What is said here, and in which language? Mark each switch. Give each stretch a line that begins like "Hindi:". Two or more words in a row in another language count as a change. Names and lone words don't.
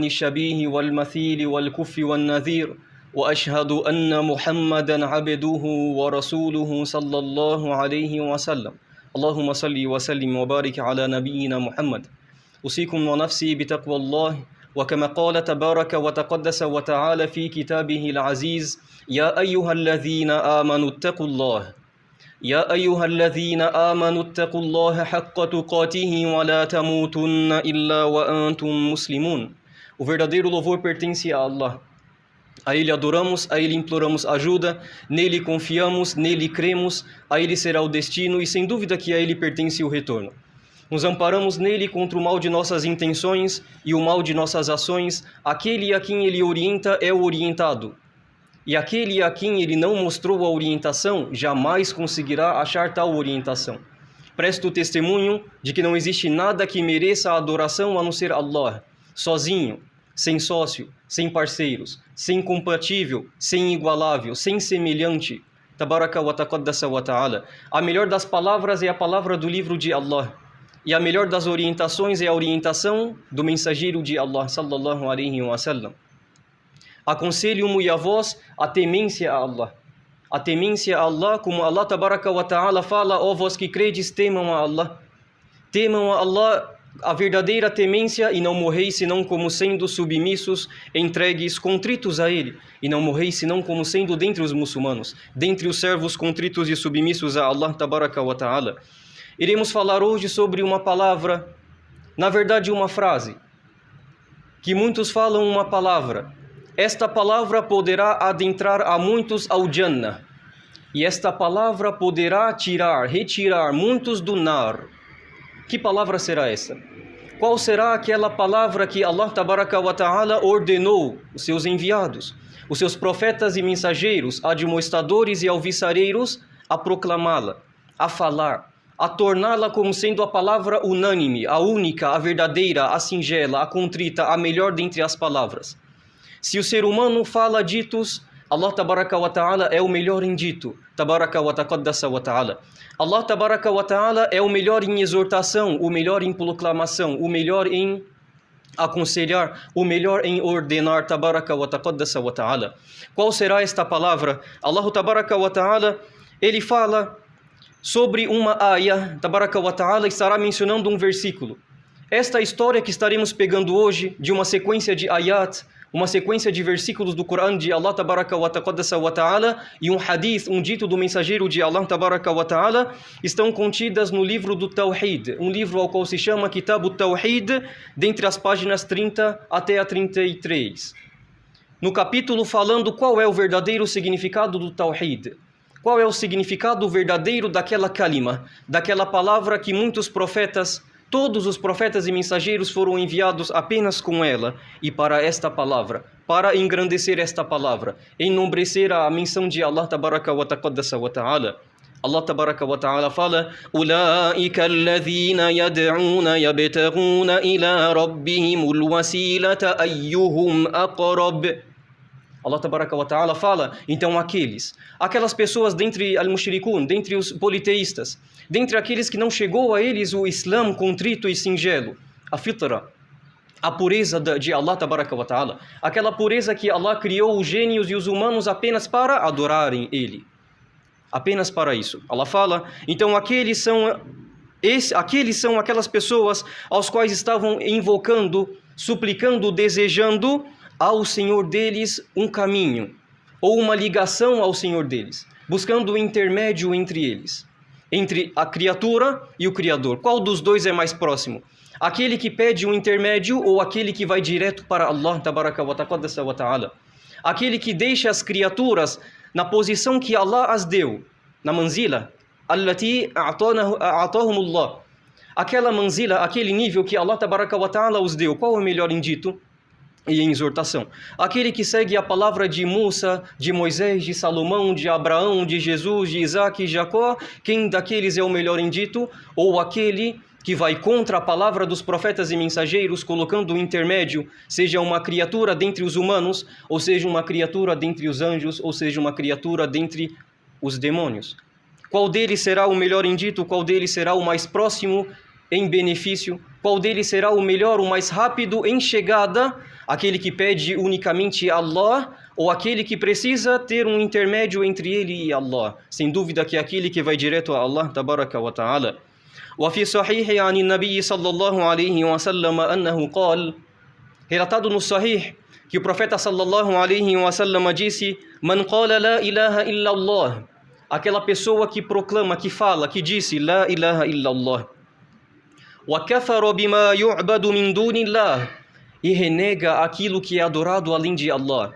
Arabic: الشبيه والمثيل والكف والنذير وأشهد أن محمدا عبده ورسوله صلى الله عليه وسلم اللهم صل وسلم وبارك على نبينا محمد أوصيكم ونفسي بتقوى الله وكما قال تبارك وتقدس وتعالى في كتابه العزيز يا أيها الذين آمنوا اتقوا الله يا أيها الذين آمنوا اتقوا الله حق تقاته ولا تموتن إلا وأنتم مسلمون.
Portuguese: O verdadeiro louvor pertence a Allah. A Ele adoramos, a Ele imploramos ajuda, nele confiamos, nele cremos, a Ele será o destino e sem dúvida que a Ele pertence o retorno. Nos amparamos nele contra o mal de nossas intenções e o mal de nossas ações. Aquele a quem Ele orienta é o orientado. E aquele a quem Ele não mostrou a orientação, jamais conseguirá achar tal orientação. Presto testemunho de que não existe nada que mereça a adoração a não ser Allah, sozinho, sem sócio, sem parceiros, sem compatível, sem igualável, sem semelhante.
Arabic: تبارك وتقدس وتعالى.
Portuguese: A melhor das palavras é a palavra do livro de Allah. E a melhor das orientações é a orientação do mensageiro de Allah,
Arabic: صلى الله عليه وسلم.
Portuguese: Aconselho-mo e a vós a temência a Allah. A temência a Allah, como Allah
Arabic: تبارك وتعالى
Portuguese: fala, ó vós que credes, temam a Allah. Temam a Allah a verdadeira temência e não morreis senão como sendo submissos, entregues, contritos a Ele. E não morreis senão como sendo dentre os muçulmanos, dentre os servos contritos e submissos a Allah
Arabic: تبارك وتعالى.
Portuguese: Iremos falar hoje sobre uma palavra, na verdade uma frase, que muitos falam uma palavra. Esta palavra poderá adentrar a muitos ao Jannah. E esta palavra poderá retirar muitos do Nar. Que palavra será essa? Qual será aquela palavra que Allah
Arabic: تبارك وتعالى
Portuguese: ordenou os seus enviados, os seus profetas e mensageiros, admoestadores e alviçareiros, a proclamá-la, a falar, a torná-la como sendo a palavra unânime, a única, a verdadeira, a singela, a contrita, a melhor dentre as palavras. Se o ser humano fala ditos, Allah
Arabic: تبارك وتعالى
Portuguese: é o melhor em dito.
Arabic: تبارك وتقدس وتعالى.
Portuguese: Allah
Arabic: تبارك وتعالى
Portuguese: é o melhor em exortação, o melhor em proclamação, o melhor em aconselhar, o melhor em ordenar.
Arabic: تبارك وتقدس وتعالى.
Portuguese: Qual será esta palavra?
Arabic: Allah تبارك وتعالى,
Portuguese: ele fala sobre uma ayah.
Arabic: تبارك وتعالى
Portuguese: estará mencionando um versículo. Esta história que estaremos pegando hoje, de uma sequência de ayat, uma sequência de versículos do Corão de Allah
Arabic: تبارك وتقدس وتعالى
Portuguese: e um hadith, um dito do mensageiro de Allah
Arabic: تبارك وتعالى,
Portuguese: estão contidas no livro do Tawhid, um livro ao qual se chama Kitab al-Tawhid, dentre as páginas 30 até a 33. No capítulo falando qual é o verdadeiro significado do Tawhid, qual é o significado verdadeiro daquela kalima, daquela palavra que muitos profetas, todos os profetas e mensageiros foram enviados apenas com ela e para esta palavra, para engrandecer esta palavra, enombrecer a menção de Allah
Arabic: تبارك وتقدس وتعالى.
Portuguese: Allah
Arabic: تبارك وتعالى
Portuguese: fala:
Arabic: "أولئك الذين يدعون يبتغون إلى ربهم الوسيلة أيهم أقرب."
Portuguese: Allah
Arabic: تبارك وتعالى
Portuguese: fala, então aquelas pessoas dentre al-mushrikun, dentre os politeístas, dentre aqueles que não chegou a eles o Islã contrito e singelo, a fitra, a pureza de Allah tabaraka wa ta'ala, aquela pureza que Allah criou os gênios e os humanos apenas para adorarem Ele, apenas para isso. Allah fala, então aqueles são aquelas pessoas aos quais estavam invocando, suplicando, desejando ao Senhor deles um caminho, ou uma ligação ao Senhor deles, buscando o intermédio entre eles, entre a criatura e o Criador. Qual dos dois é mais próximo? Aquele que pede um intermédio ou aquele que vai direto para Allah
Arabic: تبارك وتقدس وتعالى?
Portuguese: Aquele que deixa as criaturas na posição que Allah as deu,
Arabic: na منزلة التي أعطاهم الله.
Portuguese: Aquela manzila, aquele nível que Allah
Arabic: تبارك وتعالى
Portuguese: os deu. Qual é o melhor indito e em exortação? Aquele que segue a palavra de Musa, de Moisés, de Salomão, de Abraão, de Jesus, de Isaac e Jacó, quem daqueles é o melhor em dito? Ou aquele que vai contra a palavra dos profetas e mensageiros, colocando um intermédio, seja uma criatura dentre os humanos, ou seja uma criatura dentre os anjos, ou seja uma criatura dentre os demônios. Qual deles será o melhor em dito? Qual deles será o mais próximo em benefício? Qual deles será o melhor, o mais rápido em chegada? Aquele que pede unicamente a Allah ou aquele que precisa ter um intermédio entre ele e Allah? Sem dúvida que é aquele que vai direto a Allah
Arabic: تبارك وتعالى. وفي صحيح عن النبي صلى الله عليه وسلم أنه قال,
Portuguese: relatado no Sahih, que o profeta
Arabic: صلى الله عليه وسلم
Portuguese: disse:
Arabic: من قال لا إله إلا الله,
Portuguese: aquela pessoa que proclama, que fala, que disse
Arabic: لا إله إلا الله وكفر بما يعبد من دون الله,
Portuguese: e renega aquilo que é adorado além de Allah.